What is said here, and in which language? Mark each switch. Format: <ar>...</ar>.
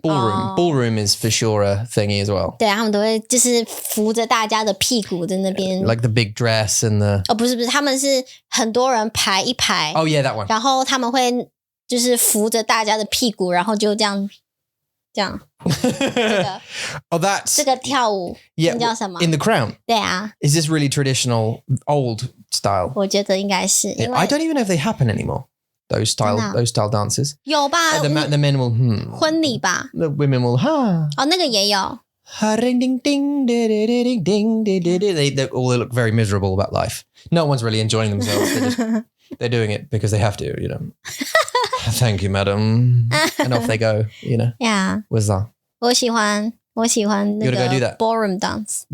<en>Ballroom is for sure a thingy as well.</en> <zh>对啊，他们都会就是扶着大家的屁股在那边.</zh> <en>Like the big dress and the.</en> <zh>不是，他们是很多人排一排.</zh> <en>Oh yeah, that one.</en> <zh>然后他们会就是扶着大家的屁股，然后就这样。这个</zh> <en>Oh, that's</en> <zh>这个跳舞</zh> <en>yeah,</en> <zh>叫什么?</zh> <en>In the Crown.</en> <zh>对啊.</zh> <en>Is this really traditional old style?</en> <zh>我觉得应该是.</zh> <en>I don't even know if they happen anymore. Those style dances.</en> <zh>有吧?</zh> <en>The men will</en> <zh>婚礼吧?</zh> <en>The women will</en> <zh>那个也有. Ding ding ding ding ding ding ding.</zh> <en>They all look very miserable about life. No one's really enjoying themselves. They're doing it because they have to, you know. Thank you, madam. And off they go, you know. Yeah. What's that?</en> <zh>我喜欢那个 ballroom dance.</zh>